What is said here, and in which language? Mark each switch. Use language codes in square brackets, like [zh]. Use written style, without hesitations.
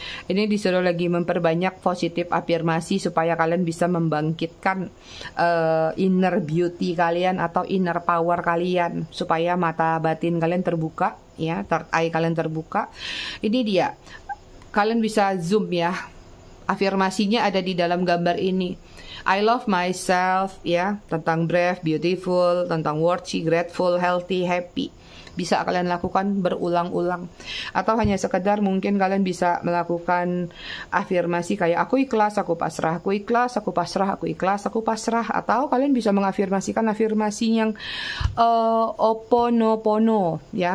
[id] Ini disuruh lagi memperbanyak positif afirmasi supaya kalian bisa membangkitkan inner beauty kalian atau inner power kalian, supaya mata batin kalian terbuka ya, third eye kalian terbuka. Ini dia, kalian bisa zoom ya, afirmasinya ada di dalam gambar ini. [en] I love myself ya, tentang brave, beautiful, tentang worthy, grateful, healthy, happy. [id] Bisa kalian lakukan berulang-ulang. Atau hanya sekedar mungkin kalian bisa melakukan afirmasi kayak aku ikhlas, aku pasrah, aku ikhlas, aku pasrah, aku ikhlas, aku pasrah. Atau kalian bisa mengafirmasikan afirmasi yang oponopono ya.